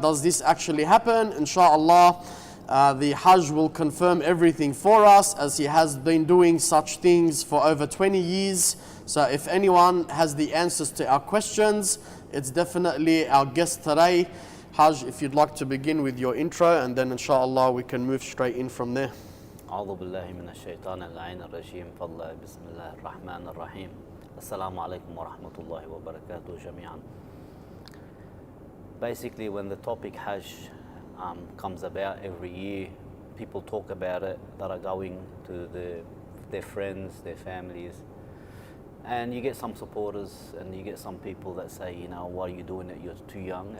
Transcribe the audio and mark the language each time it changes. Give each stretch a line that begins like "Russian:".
English: Does this actually happen? Inshallah, the Hajj will confirm everything for us, as he has been doing such things for over 20 years. So if anyone has the answers to our questions, it's definitely our guest today. Hajj, if you'd like to begin with your intro, and then inshallah we can move straight in from there.
Arabic: أعوذ بالله من الشيطان اللعين الرجيم فالله بسم الله الرحمن الرحيم السلام عليكم ورحمة الله وبركاته جميعا.
English: Basically, when the topic Hajj comes about every year, people talk about it that are going to their friends, their families. And you get some supporters and you get some people that say, you know, why are you doing it? You're too young.